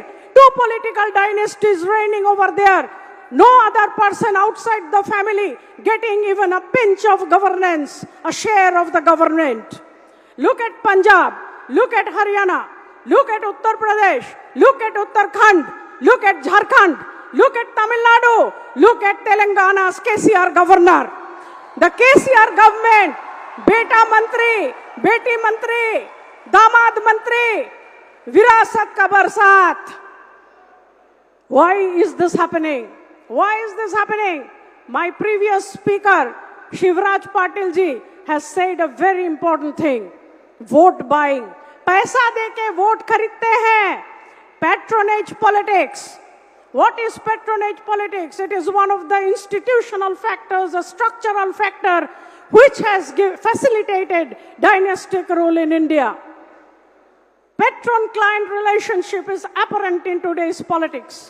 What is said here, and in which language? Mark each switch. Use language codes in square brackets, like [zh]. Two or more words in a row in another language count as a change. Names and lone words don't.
[en] Two political dynasties reigning over there. No other person outside the family getting even a pinch of governance, a share of the government. Look at Punjab, look at Haryana, look at Uttar Pradesh, look at Uttarakhand, look at Jharkhand, look at Tamil Nadu, look at Telangana's KCR governor. The KCR government, [hi] बेटा मंत्री, बेटी मंत्री, दामाद मंत्री, विरासत का बरसात. [en] Why is this happening? Why is this happening? My previous speaker, Shivraj Patil ji, has said a very important thing. Vote buying. [hi] पैसा देके वोट खरीदते हैं. [en] Patronage politics. What is patronage politics? It is one of the institutional factors, a structural factor, which has facilitated dynastic rule in India. Patron-client relationship is apparent in today's politics.